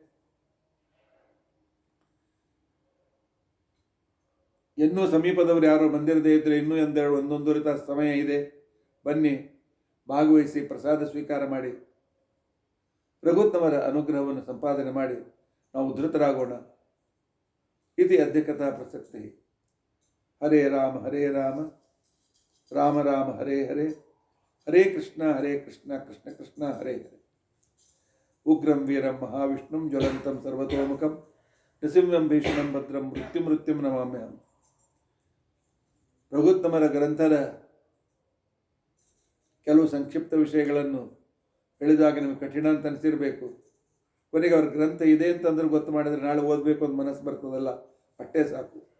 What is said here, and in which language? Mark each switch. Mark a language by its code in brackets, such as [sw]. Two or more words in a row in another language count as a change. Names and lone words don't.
[kn] ಇನ್ನೂ ಸಮೀಪದವರು ಯಾರು ಬಂದಿರದೇ ಇದ್ದರೆ ಇನ್ನೂ ಒಂದೊಂದೂವರೆ ತಾಸು ಸಮಯ ಇದೆ. ಬನ್ನಿ, ಭಾಗವಹಿಸಿ, ಪ್ರಸಾದ ಸ್ವೀಕಾರ ಮಾಡಿ, ರಘುತ್ತಮರ ಅನುಗ್ರಹವನ್ನು ಸಂಪಾದನೆ ಮಾಡಿ ನಾವು ಉದ್ಧತರಾಗೋಣ. [sa] ಇತಿ ಅಧ್ಯಕ್ಷತಾ ಪ್ರಸಕ್ತಿ. ಹರೇ ರಾಮ ಹರೇ ರಾಮ ರಾಮ ರಾಮ ಹರೇ ಹರೇ, ಹರೇ ಕೃಷ್ಣ ಕೃಷ್ಣ ಕೃಷ್ಣ ಹರೇ ಹರೇ. ಉಗ್ರಂ ವೀರಂ ಮಹಾವಿಷ್ಣುಂ ಜ್ವಲಂತಂ ಸರ್ವತೋಮುಖಂ ನೃಸಿಂಹಂ ಭೀಷಣಂ ಭದ್ರಂ ಮೃತ್ಯುಂ ನಮಾಮ್ಯಹಂ. [kn] ರಘುತ್ತಮರ ಗ್ರಂಥದ ಕೆಲವು ಸಂಕ್ಷಿಪ್ತ ವಿಷಯಗಳನ್ನು ಹೇಳಿದಾಗ ನಿಮಗೆ ಕಠಿಣ ಅಂತ ಅನಿಸಿರಬೇಕು. ಕೊನೆಗೆ ಅವ್ರ ಗ್ರಂಥ ಇದೆ ಅಂತಂದ್ರೆ ಗೊತ್ತು ಮಾಡಿದರೆ ನಾಳೆ ಓದಬೇಕು ಅಂತ ಮನಸ್ಸು ಬರ್ತದಲ್ಲ, ಅಷ್ಟೇ ಸಾಕು.